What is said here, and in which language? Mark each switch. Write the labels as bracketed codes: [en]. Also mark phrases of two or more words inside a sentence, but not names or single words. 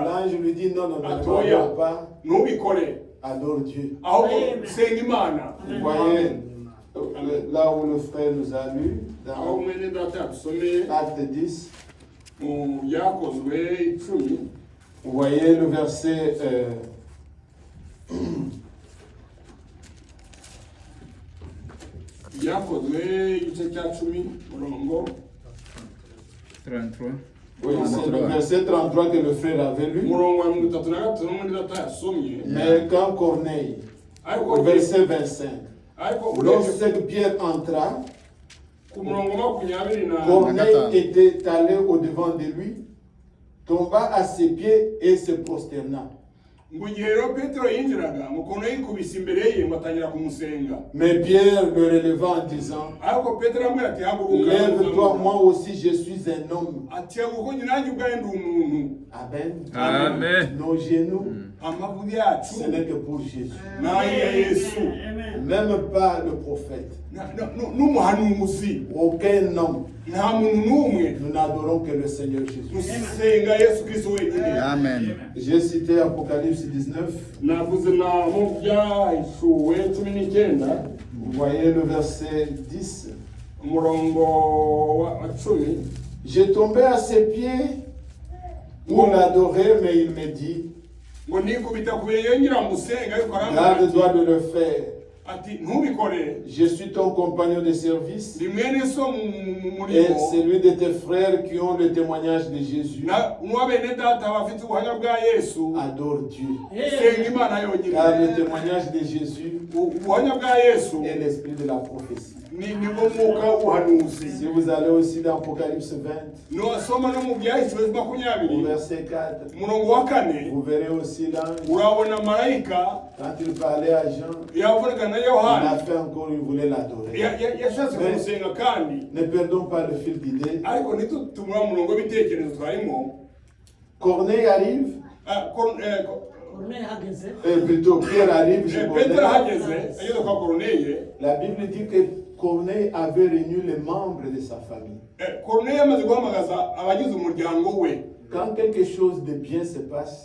[fr] L'ange lui dit non, ne [rw] Atoya. [fr] m'adore pas, [rw] Ntubikore [fr] adore Dieu. [rw] ahubwo senga Imana. [fr] Vous voyez là où le frère nous a lu, [rw] aho [fr] dans [rw] mwene data yadusomeye [fr] Acte 10, [rw] mu byakozwe 10 [fr] vous voyez le verset [rw] Yakozwe igice cya 10 murongo 33. [fr] Oui, c'est le verset 33 que le frère avait lu. [rw] murongo wa 33 n'umundi datayasomye. [fr] Mais quand Corneille, au verset 25, lorsque Pierre entra, [rw] ku murongo makumyabiri na [fr] Corneille était allé au-devant de lui, tomba à ses pieds et se prosterna. [rw] ngo igihe rero Petero yinjiraga mukono yikubise imbere ye ngo atangira kumusenga. [fr] Mais Pierre le releva en disant, [rw] ariko Petero amubwira ati haguruka, [fr] lève-toi, moi aussi je suis un homme. [rw] ati haguruka njye nanjye ubwaye ndi umuntu. Amen. Amen. [fr] Nos genoux, [rw] Amavubi yacu [fr] ce n'est que pour Jésus. [rw] n'aya Yesu, [fr] Même pas le prophète. [rw] n'umuhanuzi, [fr] Aucun homme. [rw] nta muntu n'umwe. [fr] Nous n'adorons que le Seigneur Jésus. [rw] dusenga Yesu Kristo wenyine. Amen. [fr] J'ai cité Apocalypse 19. [rw] navuze na mu byahishuwe 19 [fr] Vous voyez le verset 10. [rw] umurongo wa 10. [fr] J'ai tombé à ses pieds pour l'adorer, mais il me dit, [rw] ngo nikubita ku birenge ngira musenga ariko [fr] garde-toi de le faire. [rw] ati ntubikore, [fr] Je suis ton compagnon de service [rw] ndi mwene so mu [fr] et [rw] murimo [fr] celui de tes frères qui ont le témoignage de Jésus. [rw] n'uwa bene data bafite ubuhamya bwa Yesu. [fr] Adore Dieu. [rw] senga Imana yonyine. [fr] Car le témoignage de Jésus [rw] ubuhamya bwa Yesu [fr] est l'esprit de la prophétie. [rw] nibwo mwuka w'ubuhanuzi. [fr] Si vous allez aussi dans Apocalypse 20, [rw] Nuwasoma no mu byahishuwe [fr] au 20 verset 4, [rw] umurongo wa 4 [fr] vous verrez aussi l'ange, [rw] urabona marayika [fr] quand il parlait à Jean, [rw] yavugaga na [fr] il a Yohana fait encore, il voulait l'adorer. [rw] yashatse kumusenga kandi [fr] Ne perdons pas le fil d'idée. [rw] ariko ntitutumura umurongo w'ibitekerezo twarimo. [fr] Corneille arrive, plutôt Pierre arrive, je [rw] Petero ahageze [fr] connais. [rw] ageze kwa Koruneye. [fr] La Bible dit que Corneille avait réuni les membres de sa famille. [rw] Koruneye amaze guhamagaza abagize umuryango we. [fr] Quand quelque chose de bien se passe,